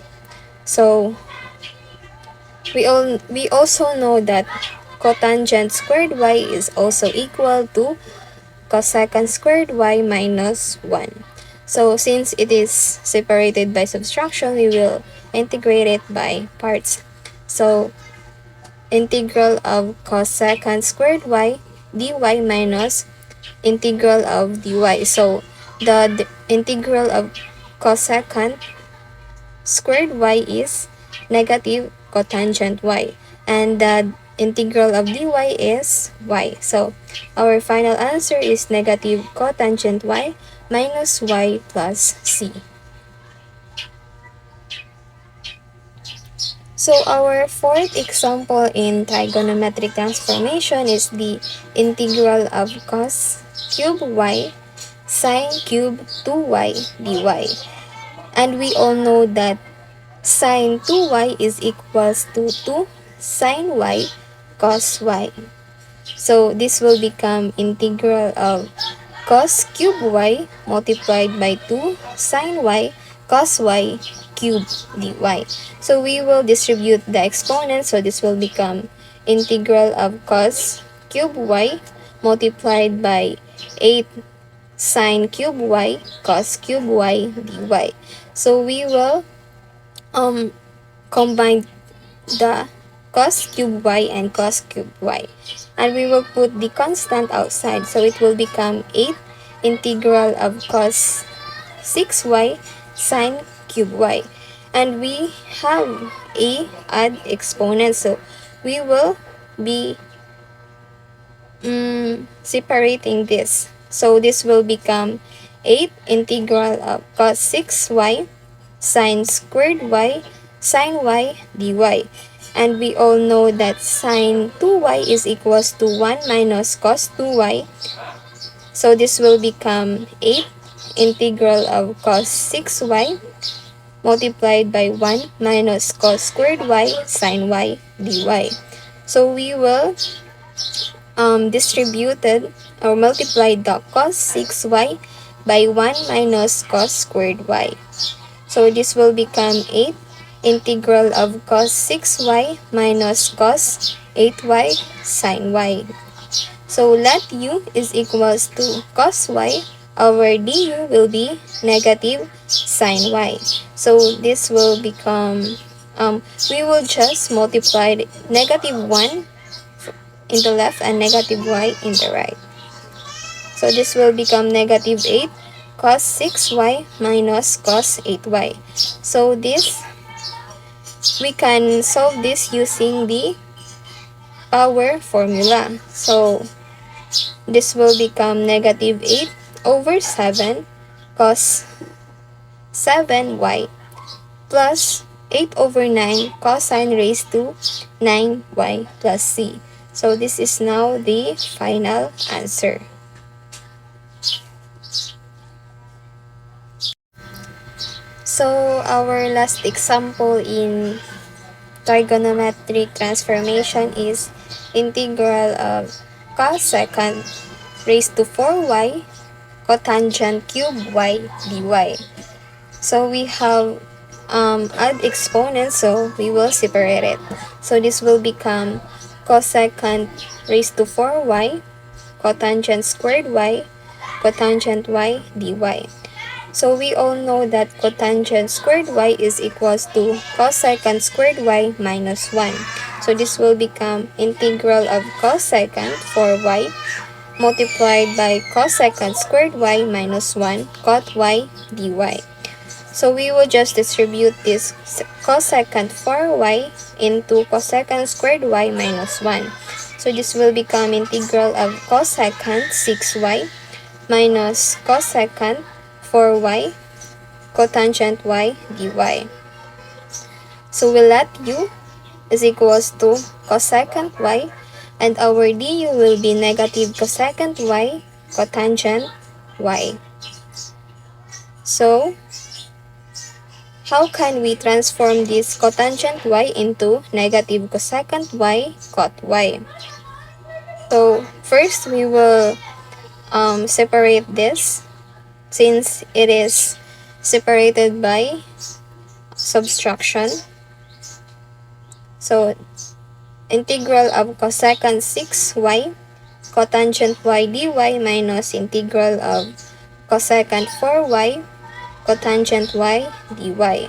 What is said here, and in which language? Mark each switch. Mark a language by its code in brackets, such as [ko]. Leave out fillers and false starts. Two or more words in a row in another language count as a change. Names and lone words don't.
[en] So we also know that cotangent squared y is also equal to cosecant squared y minus 1. So since it is separated by subtraction, we will integrate it by parts. So integral of cosecant squared y dy minus integral of dy. So the integral of cosecant squared y is negative cotangent y, and the integral of dy is y. So, our final answer is negative cotangent y minus y plus c. So, our fourth example in trigonometric transformation is the integral of cos cube y sine cube 2y dy. And we all know that sine 2y is equals to 2 sine y cos y. So, this will become integral of cos cube y multiplied by 2 sine y cos y cube dy. So, we will distribute the exponents. So, this will become integral of cos cube y multiplied by 8 sine cube y cos cube y dy. So, we will combine the cos cube y and cos cube y. And we will put the constant outside. So it will become 8 integral of cos 6y sine cube y. And we have a odd exponent. So we will be separating this. So this will become 8 integral of cos 6y sine squared y sine y dy. And we all know that sine 2y is equals to 1 minus cos 2y. So this will become 8 integral of cos 6y multiplied by 1 minus cos squared y sine y dy. So we will distributed or multiplied the cos 6y by 1 minus cos squared y. So this will become 8 integral of cos 6y minus cos 8y sine y. So let u is equals to cos y. Our du will be negative sine y. So this will become, we will just multiply negative 1 in the left and negative y in the right. So this will become negative 8 cos 6y minus cos 8y. So this, we can solve this using the power formula. So this will become negative 8 over 7 cos 7y plus 8 over 9 cosine raised to 9y plus c. So this is now the final answer. So our last example in trigonometric transformation is integral of cosecant raised to 4y cotangent cube y dy. So we have odd exponents, so we will separate it. So this will become cosecant raised to 4y cotangent squared y cotangent y dy. So we all know that cotangent squared y is equals to cosecant squared y minus 1. So this will become integral of cosecant 4y multiplied by cosecant squared y minus 1 cot y dy. So we will just distribute this cosecant 4y into cosecant squared y minus 1. So this will become integral of cosecant 6y minus cosecant 4y cotangent y dy. So we let u is equals to cosecant y, and our du will be negative cosecant y cotangent y. So how can we transform this cotangent y into negative cosecant y cot y? So first we will separate this, since it is separated by subtraction. So integral of cosecant 6y cotangent y dy minus integral of cosecant 4y cotangent y dy.